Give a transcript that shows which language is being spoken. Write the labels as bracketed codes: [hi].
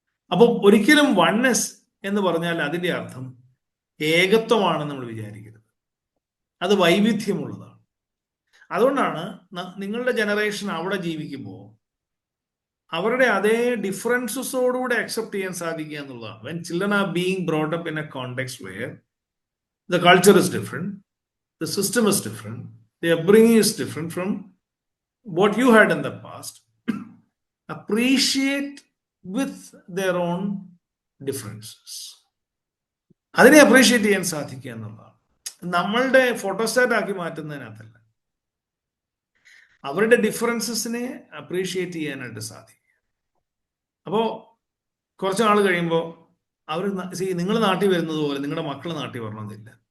[ml] അപ്പം ഒരിക്കലും വൺനെസ് എന്ന് പറഞ്ഞാൽ അതിൻ്റെ അർത്ഥം ഏകത്വമാണെന്ന് നമ്മൾ വിചാരിക്കരുത്, അത് വൈവിധ്യമുള്ളതാണ്. അതുകൊണ്ടാണ് നിങ്ങളുടെ ജനറേഷൻ അവിടെ ജീവിക്കുമ്പോൾ അവരുടെ അതേ ഡിഫറൻസസോടുകൂടെ അക്സെപ്റ്റ് ചെയ്യാൻ സാധിക്കുക എന്നുള്ളതാണ്. [en] When children are being brought up in a context where the culture is different, the system is different, the upbringing is different from what you had in the past, appreciate with their own differences. [ml] അതിനെ appreciate ചെയ്യാൻ സാധിക്കുക എന്നുള്ളതാണ്. നമ്മളുടെ photostat ആക്കി മാറ്റുന്നതിനകത്തല്ല, അവരുടെ ഡിഫറൻസസിനെ appreciate ചെയ്യാനായിട്ട് സാധിക്കുക. അപ്പോൾ കുറച്ച് നാൾ കഴിയുമ്പോൾ അവർ നിങ്ങൾ നാട്ടിൽ വരുന്നത് പോലെ നിങ്ങളുടെ മക്കൾ നാട്ടിൽ വരണമെന്നില്ല.